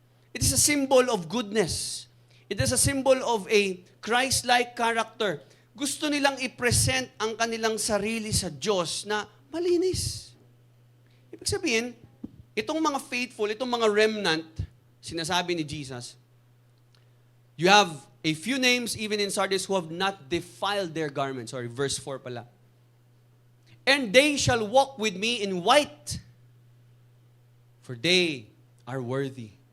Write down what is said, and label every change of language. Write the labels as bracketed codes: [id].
[en] It is a symbol of goodness. It is a symbol of a Christ-like character. [tl] Gusto nilang i-present ang kanilang sarili sa Diyos na malinis. Ibig sabihin, itong mga faithful, itong mga remnant, sinasabi ni Jesus, [en] you have a few names even in Sardis who have not defiled their garments. Sorry, verse 4 [tl] pala. [en] And they shall walk with me in white, for they are worthy.